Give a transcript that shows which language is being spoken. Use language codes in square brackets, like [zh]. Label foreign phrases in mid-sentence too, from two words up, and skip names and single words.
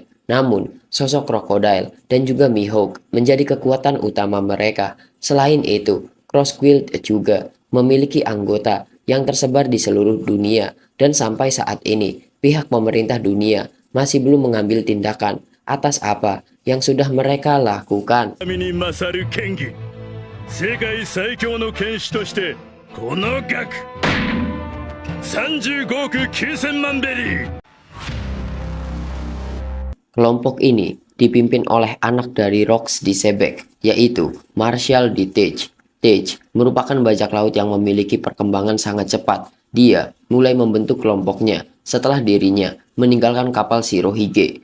[id] Namun, sosok Crocodile dan juga Mihawk menjadi kekuatan utama mereka. Selain itu, Cross Guild juga memiliki anggota yang tersebar di seluruh dunia dan sampai saat ini pihak pemerintah dunia masih belum mengambil tindakan atas apa yang sudah mereka lakukan. [ja] 神に勝る剣技、世界最強の剣士としてこの額35億9000万ベリー。 [id] Kelompok ini dipimpin oleh anak dari Rocks di Sebek, yaitu Marshall D. Tage. Tage merupakan bajak laut yang memiliki perkembangan sangat cepat. Dia mulai membentuk kelompoknya setelah dirinya meninggalkan kapal Shirohige.